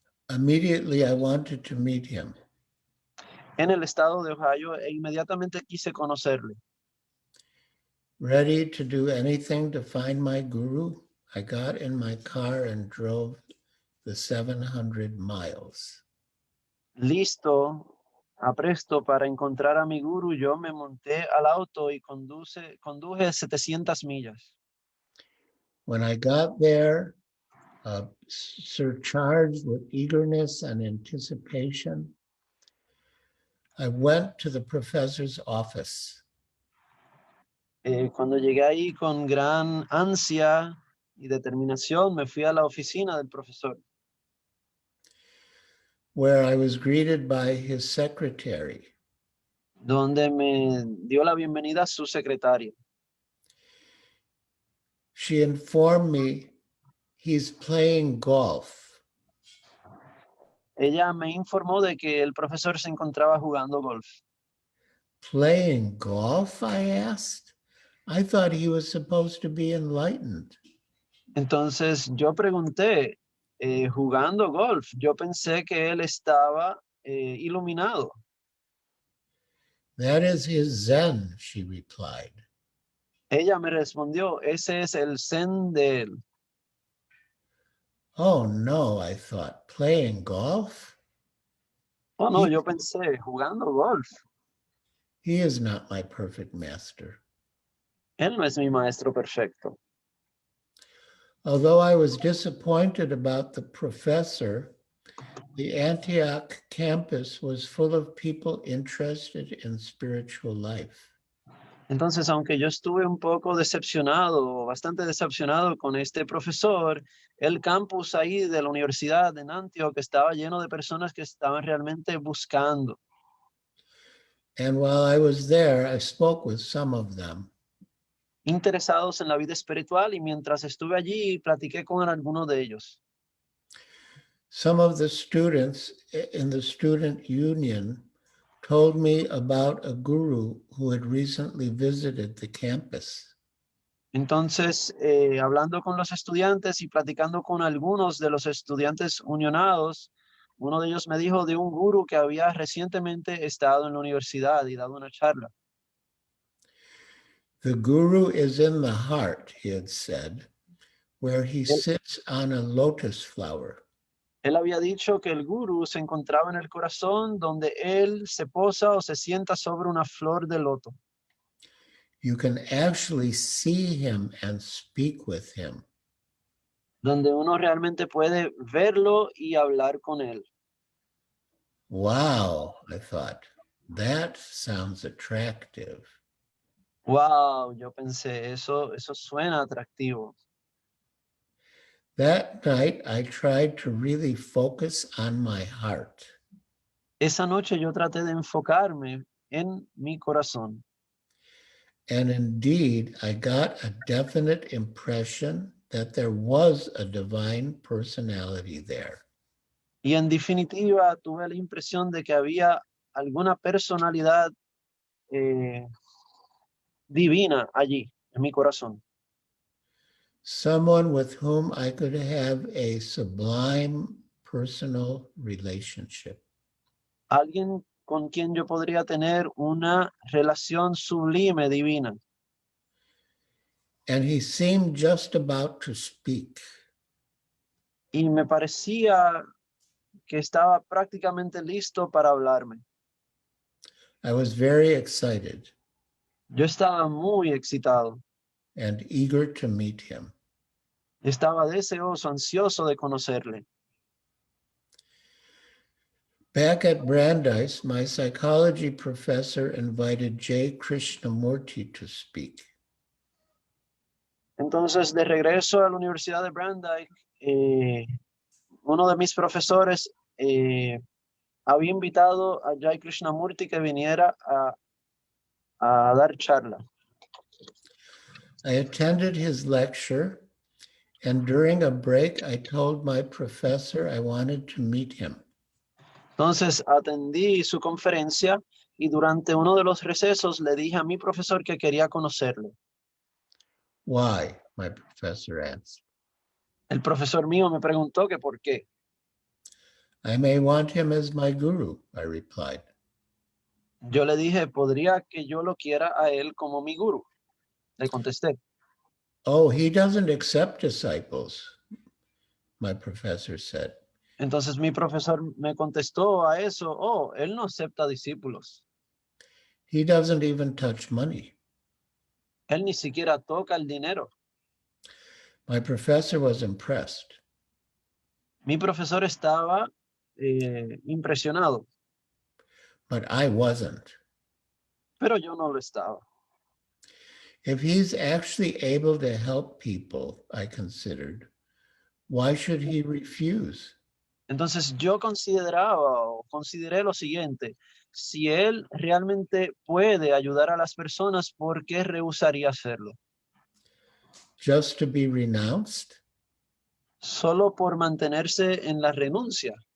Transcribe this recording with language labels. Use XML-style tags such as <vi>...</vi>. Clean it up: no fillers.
<en>Immediately, I wanted to meet him.</en> <es>en el estado de Ohio e inmediatamente quise conocerle.</es> <en>Ready to do anything to find my guru, I got in my car and drove the 700 miles.</en> <es>Listo, apresto para encontrar a mi guru, yo me monté al auto y conduje 700 millas.</es> <en>When I got there, surcharged with eagerness and anticipation, I went to the professor's office.</en> <es>Cuando llegué ahí con gran ansia y determinación, me fui a la oficina del profesor,</es> <en>Where I was greeted by his secretary.</en> <es>donde me dio la bienvenida a su secretaria.</es> <en>She informed me he's playing golf.</en> <es>Ella me informó de que el profesor se encontraba jugando golf.</es> <en>Playing golf, I asked. I thought he was supposed to be enlightened.</en> <es>Entonces yo pregunté, jugando golf, yo pensé que él estaba iluminado.</es> <en>That is his Zen, she replied.</en> <es>Ella me respondió, ese es el zen de él.</es> <en>Oh no, I thought, playing golf?</en> <es>Oh, no, yo pensé, jugando golf.</es> <en>He is not my perfect master.</en> <es>Él no es mi maestro perfecto.</es> <en>Although I was disappointed about the professor, the Antioch campus was full of people interested in spiritual life.</en> <es>Entonces, aunque yo estuve un poco decepcionado, bastante decepcionado con este profesor, el campus ahí de la Universidad de Antioch estaba lleno de personas que estaban realmente buscando.</es> <en>And while I was there, I spoke with some of them.</en> <es>Interesados en la vida espiritual, y mientras estuve allí platiqué con algunos de ellos.</es> <en>Some of the students in the student union told me about a guru who had recently visited the campus.</en> <es>Entonces, hablando con los estudiantes y platicando con algunos de los estudiantes unionados, uno de ellos me dijo de un guru que había recientemente estado en la universidad y dado una charla.</es> <en>The guru is in the heart, he had said, where he sits on a lotus flower.</en> <es>Él había dicho que el guru se encontraba en el corazón, donde él se posa o se sienta sobre una flor de loto.</es> <en>You can actually see him and speak with him.</en> <es>Donde uno realmente puede verlo y hablar con él.</es> <en>Wow, I thought, that sounds attractive.</en> <es>Wow, yo pensé, eso suena atractivo.</es> <en>That night, I tried to really focus on my heart.</en> <es>Esa noche yo traté de enfocarme en mi corazón.</es> <en>And indeed, I got a definite impression that there was a divine personality there.</en> <es>Y en definitiva, tuve la impresión de que había alguna personalidad divina allí, en mi corazón.</es> <en>Someone with whom I could have a sublime personal relationship.</en> <es>Alguien con quien yo podría tener una relación sublime, divina.</es> <en>And he seemed just about to speak.</en> <es>Y me parecía que estaba prácticamente listo para hablarme.</es> <en>I was very excited</en> <es>Yo estaba muy excitado.</es> <en>and eager to meet him.</en> <es>Estaba deseoso, ansioso de conocerle.</es> <en>Back at Brandeis, my psychology professor invited J. Krishnamurti to speak.</en> <es>Entonces, de regreso a la Universidad de Brandeis, uno de mis profesores había invitado a Jai Krishnamurti que viniera a dar charla.</es> <en>I attended his lecture, and during a break, I told my professor I wanted to meet him.</en> <es>Entonces, atendí su conferencia y durante uno de los recesos le dije a mi profesor que quería conocerle.</es> <en>Why? My professor asked.</en> <es>El profesor mío me preguntó que por qué.</es> <en>I may want him as my guru, I replied.</en> <es>Yo le dije, podría que yo lo quiera a él como mi guru. Le contesté.</es> <en>Oh, he doesn't accept disciples, my professor said.</en> <es>Entonces mi profesor me contestó a eso, oh, él no acepta discípulos.</es> <en>He doesn't even touch money.</en> <es>Él ni siquiera toca el dinero.</es> <en>My professor was impressed.</en> <es>Mi profesor estaba impresionado,</es> <en>But I wasn't.</en> <es>pero yo no lo estaba.</es> <en>If he's actually able to help people, I considered, why should he refuse?</en> <es>Entonces yo consideré lo siguiente, si él realmente puede ayudar a las personas, ¿por qué rehusaría hacerlo?</es> <en>Just to be renounced?</en> <es>Solo por mantenerse en la renuncia.</es>